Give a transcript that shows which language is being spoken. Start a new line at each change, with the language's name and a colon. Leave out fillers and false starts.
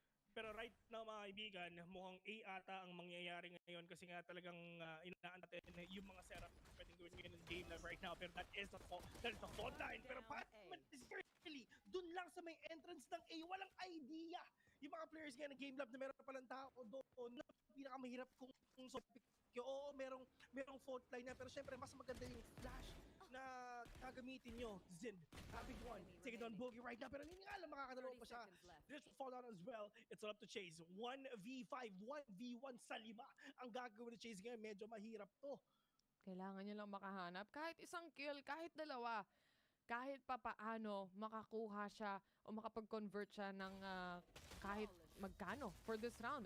Filipino: Pero
English: right now mga kaibigan,
Filipino: mukhang A ata ang mangyayari ngayon kasi nga talagang inaan natin yung mga setup na pwedeng gawin ngayon ng game live right now.
English: Pero that is the fault line. Pero Patman is really
Filipino: dun lang sa may entrance ng A. Walang idea. Yung mga players ngayon ng game lab na meron palang tao doon na pinakamahirap kung oo, merong fault line na. Pero syempre, mas maganda yung flash na gagamitin nyo.
English: Zin, having one. Take it on Boogie right now.
Filipino: Pero hindi nga lang makakadalaw pa siya.
English: This will fall down as well. It's all up to Chase. 1v5,
Filipino: 1v1 sa 5. Ang gagawin ni Chase ngayon, medyo mahirap to. Kailangan niya lang makahanap. Kahit isang kill, kahit dalawa. Kahit pa paano makakuha siya o makapag-convert siya ng kahit magkano
English: for this round.